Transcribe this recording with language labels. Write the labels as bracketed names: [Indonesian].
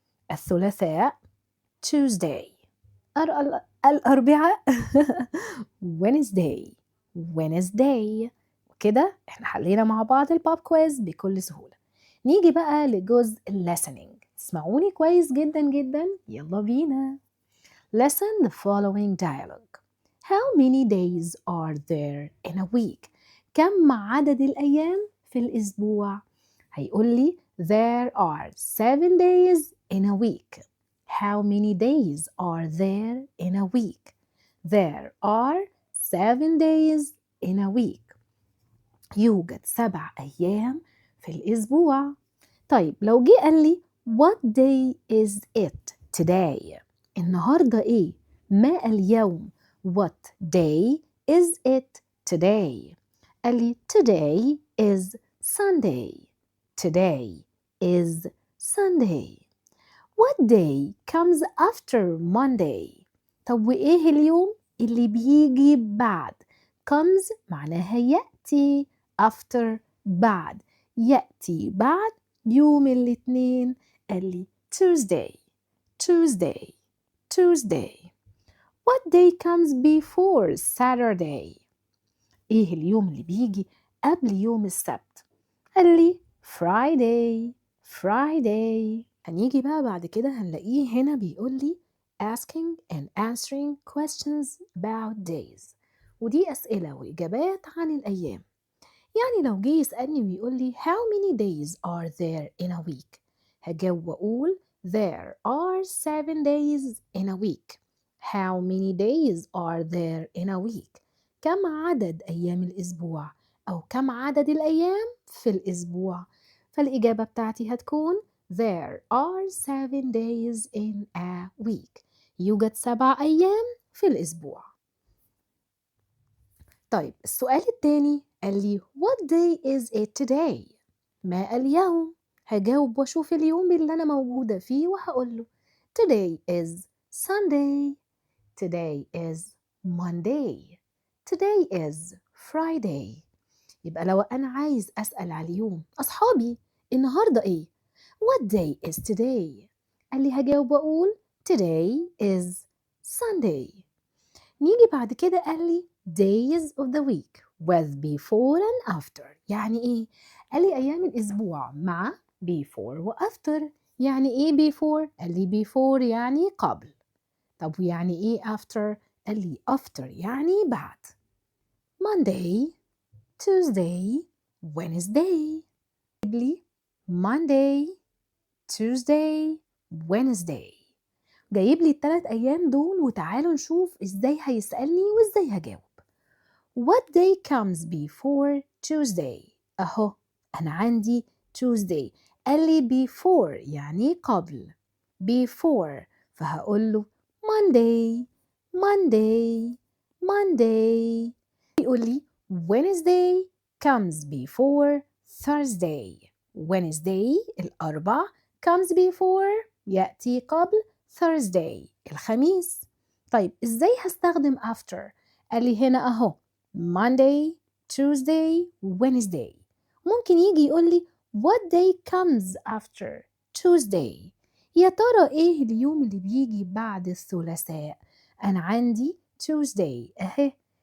[Arabic] الثلاثاء Tuesday. الأربعاء Wednesday. [English] Wednesday. [Arabic] كده احنا حلينا مع بعض الباب كويز بكل سهولة. نيجي بقى لجزء listening. تسمعوني كويس جدا جدا. يلا بينا. [English] Listen the following dialogue. How many days are there in a week? [Arabic] كم عدد الأيام في الأسبوع؟ هيقول لي [English] there are 7 days in a week. How many days are there in a week? There are 7 days in a week. [Arabic] يوجد 7 أيام في الأسبوع. طيب لو جه قال لي [English] what day is it today؟ [Arabic] النهاردة إيه؟ ما اليوم؟ [English] What day is it today؟ [Arabic] قال لي [English] today is Sunday. Today is Sunday. What day comes after Monday؟ [Arabic] طب وإيه اليوم اللي بيجي بعد؟ comes معناها يأتي. after بعد. يأتي بعد يوم الاثنين. قال لي [English] Tuesday. Tuesday. Tuesday. What day comes before Saturday؟ [Arabic] إيه اليوم اللي بيجي قبل يوم السبت؟ قال لي Friday. Friday. هنيجي بقى بعد كده هنلاقيه هنا بيقول لي [English] asking and answering questions about days. [Arabic] ودي أسئلة وإجابات عن الأيام. يعني لو جه يسألني ويقول لي [English] how many days are there in a week؟ [Arabic] هجاوب وأقول [English] there are 7 days in a week. How many days are there in a week؟ [Arabic] كم عدد أيام الأسبوع؟ أو كم عدد الأيام في الأسبوع؟ فالإجابة بتاعتي هتكون [English] There are 7 days in a week. [Arabic] يوجد 7 أيام في الأسبوع. طيب السؤال التاني قال لي [English] What day is it today؟ [Arabic] ما اليوم؟ هجاوب واشوف اليوم اللي أنا موجودة فيه وهقول له [English] Today is Sunday. Today is Monday. Today is Friday. [Arabic] يبقى لو أنا عايز أسأل على اليوم أصحابي النهاردة إيه؟ [English] What day is today؟ [Arabic] قال لي هجاوب وأقول [English] Today is Sunday. [Arabic] نيجي بعد كده قال لي [English] days of the week with before and after. [Arabic] يعني إيه؟ قال لي أيام الأسبوع مع before و after. يعني إيه before؟ قال لي before يعني قبل. طب ويعني إيه after؟ قال لي after يعني بعد. [English] Monday, Tuesday, Wednesday. لي Monday, Tuesday, Wednesday. [Arabic] جايب لي ال3 أيام دول وتعالوا نشوف إزاي هيسألني وإزاي هجاوب. [English] What day comes before Tuesday؟ [Arabic] أهو أنا عندي [English] Tuesday. [Arabic] قال لي before يعني قبل. [English] before [Arabic] فهقول له [English] Monday, Monday, Monday. [Arabic] يقول لي [English] Wednesday comes before Thursday. Wednesday الأربع comes before [Arabic] يأتي قبل [English] Thursday الخميس. [Arabic] طيب إزاي هستخدم after؟ قال لي هنا أهو [English] Monday, Tuesday, Wednesday. [Arabic] ممكن يجي يقول لي [English] What day comes after Tuesday؟ [Arabic] يا ترى إيه اليوم اللي بيجي بعد الثلاثاء؟ أنا عندي Tuesday أهي.